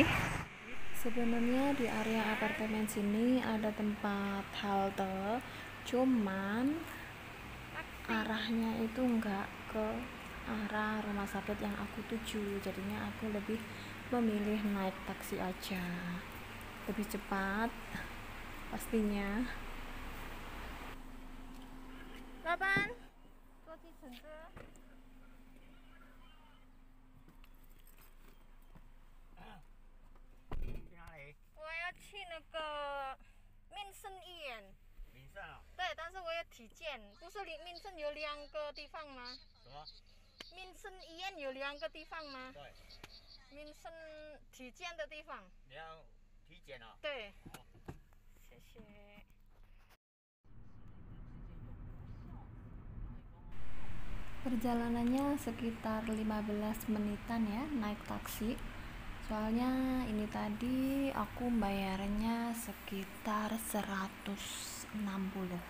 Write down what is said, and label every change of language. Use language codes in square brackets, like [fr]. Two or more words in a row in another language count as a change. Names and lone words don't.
[id] Sebenarnya di area apartemen sini ada tempat halte, cuman arahnya itu nggak ke arah rumah sakit yang aku tuju, jadinya aku lebih memilih naik taksi aja, lebih cepat pastinya. [zh] 老板，坐计程车。去哪里？我要去那个民生医院。民生啊？对，但是我要体检，不是民生有2个地方吗？什么？民生医院有2个地方吗？对，民生体检的地方。你要体检啊？对，好。谢谢。 [id] Perjalanannya sekitar 15 menitan ya naik taksi. Soalnya ini tadi aku bayarnya sekitar 160.